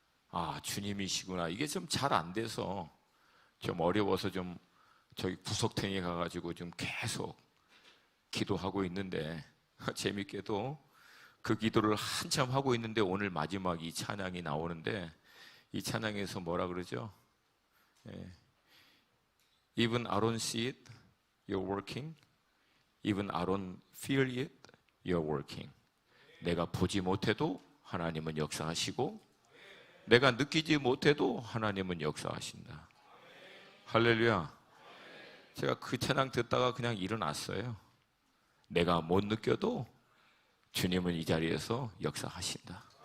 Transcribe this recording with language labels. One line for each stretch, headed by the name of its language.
Korean: 아, 주님이시구나. 이게 좀 잘 안 돼서 좀 어려워서 좀 저기 구석탱이에 가가지고 좀 계속 기도하고 있는데 재밌게도 그 기도를 한참 하고 있는데 오늘 마지막 이 찬양이 나오는데 이 찬양에서 뭐라 그러죠?
English: Even I don't see it, you're working. Even I don't feel it, you're working.
Korean: 내가 보지 못해도 하나님은 역사하시고 내가 느끼지 못해도 하나님은 역사하신다. 할렐루야. 제가 그 찬양 듣다가 그냥 일어났어요. 내가 못 느껴도 주님은 이 자리에서 역사하신다.